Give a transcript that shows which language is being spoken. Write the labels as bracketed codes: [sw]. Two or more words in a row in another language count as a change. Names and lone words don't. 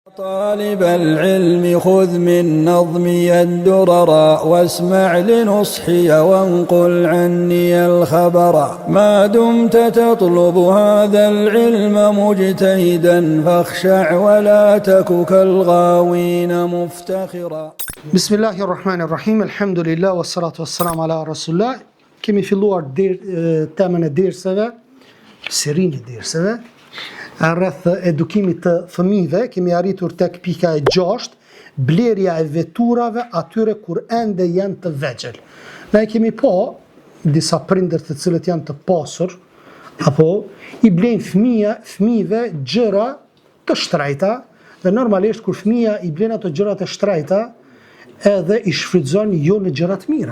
[ar] طالب العلم خذ من نظمي الدرر واسمع لنصحي وانقل عني الخبر ما دمت تطلب هذا العلم مجتهدا فاخشع ولا تك كالغاوين مفتخرا. بسم الله الرحمن الرحيم الحمد لله والصلاة والسلام على رسول الله. [sq] Kemi filluar temën e derseve, serinë e derseve, rreth edukimit të fëmijëve. Kemi arritur tek pika e 6, blerja e veturave atyre kur ende janë të vegjël. Ne kemi disa prindër të cilët janë të pasur, apo i blejnë fëmijëve gjëra të shtrejta, dhe normalisht kur fëmija i blen ato gjëra të shtrejta, edhe i shfrytëzon jo në gjëra të mira.